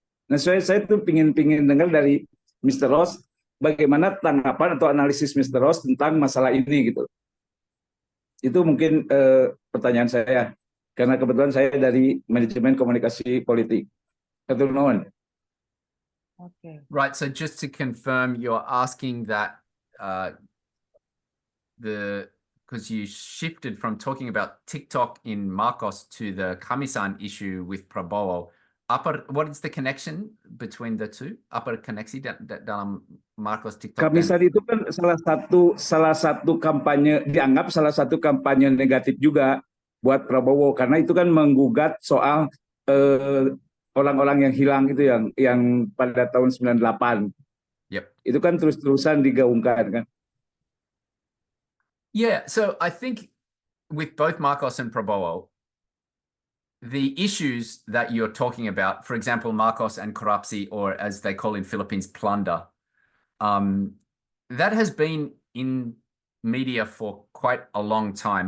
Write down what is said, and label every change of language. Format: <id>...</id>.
<id>Nah, saya tuh pingin dengar dari Mr. Ross bagaimana tanggapan atau analisis Mr. Ross tentang masalah ini gitu. Itu mungkin pertanyaan saya, karena kebetulan saya dari manajemen komunikasi politik.</id> <su>Hatur nuhun.</su> <en>Okay. Right. So just to confirm, you're asking that because you shifted from talking about TikTok in Marcos to the Kamisan issue with Prabowo. What is the connection between the two?</en> <id>Apa koneksi dalam Marcos TikTok? Kamisan itu kan salah satu kampanye, dianggap salah satu kampanye negatif juga buat Prabowo, karena itu kan menggugat soal orang-orang yang hilang itu yang pada tahun 98.</id> <en>Yep.</en> <id>Itu kan terus-terusan digaungkan kan.</id> <en>Yeah, so I think with both Marcos and Prabowo, the issues that you're talking about, for example, Marcos and corrupsi, or as they call in Philippines, plunder, that has been in media for quite a long time.</en>